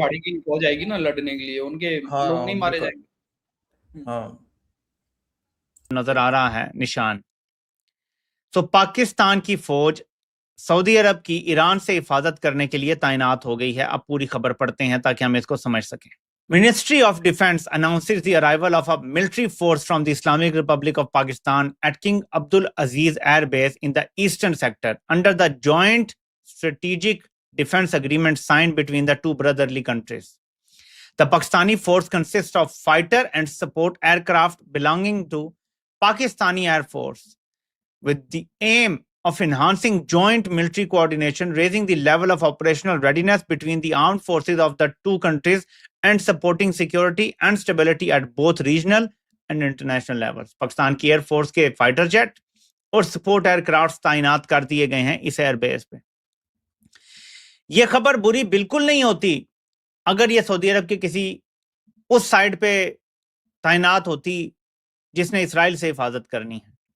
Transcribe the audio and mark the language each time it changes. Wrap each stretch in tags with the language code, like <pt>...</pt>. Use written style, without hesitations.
<hi>भाड़ी की हो जाएगी ना लड़ने के लिए, उनके लोग हाँ नहीं मारे बिल्कुल, जाएंगे। हाँ। नजर आ रहा है निशान। तो पाकिस्तान की फौज सऊदी अरब की ईरान से हिफाजत करने के लिए तैनात हो गई है। अब पूरी खबर पढ़ते हैं ताकि हम इसको समझ सकें।</hi> <en>Ministry of Defense announces the arrival of a military force from the Islamic Republic of Pakistan at King Abdul Aziz Air Base in the eastern sector under the joint strategic defense agreement signed between the two brotherly countries. The Pakistani force consists of fighter and support aircraft belonging to Pakistani Air Force with the aim of enhancing joint military coordination, raising the level of operational readiness between the armed forces of the two countries, and supporting security and stability at both regional and international levels.</en> <hi>Pakistan की air force के fighter jet और support aircraft तैनात कर दिए गए हैं इस airbase पे। यह खबर बुरी बिल्कुल नहीं होती अगर यह सऊदी अरब के किसी उस साइड पे तैनात होती जिसने इसराइल से हिफाजत करनी है।</hi>